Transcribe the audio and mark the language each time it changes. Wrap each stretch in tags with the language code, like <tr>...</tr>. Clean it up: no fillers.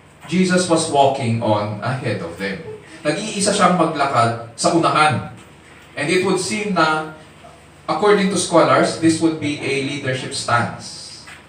<en>Jesus was walking on ahead of them.</en> <tl>Nag-iisa siyang maglakad sa unahan.</tl> <en>And it would seem na according to scholars, this would be a leadership stance.</en>